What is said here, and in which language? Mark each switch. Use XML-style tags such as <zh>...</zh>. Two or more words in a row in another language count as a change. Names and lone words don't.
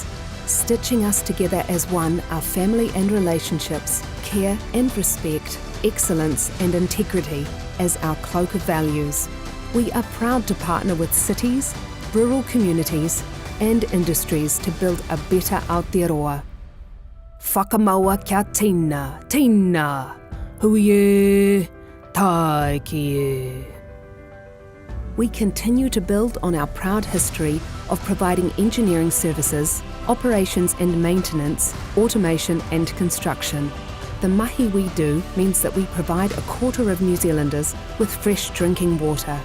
<en>Stitching us together as one are family and relationships, care and respect, excellence and integrity as our cloak of values. We are proud to partner with cities, rural communities and industries to build a better Aotearoa.</en> <mi>Whakamaua kia tina, tina, huie, taiki.</mi> <en>We continue to build on our proud history of providing engineering services, operations and maintenance, automation and construction. The mahi we do means that we provide 1/4 of New Zealanders with fresh drinking water.</en>